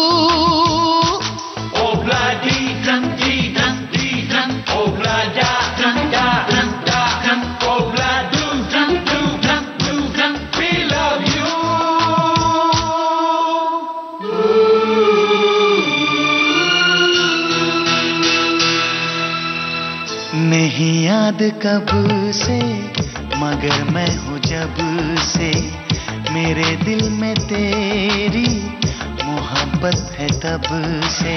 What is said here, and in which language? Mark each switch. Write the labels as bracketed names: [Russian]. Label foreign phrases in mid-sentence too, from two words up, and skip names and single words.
[English] Obla di drum di drum, obla da drum da drum da drum, obla do drum, we love you. [Hindi] नहीं याद कब से, मगर मैं हूँ जब से, मेरे दिल में तेरी मोहब्बत है तब से।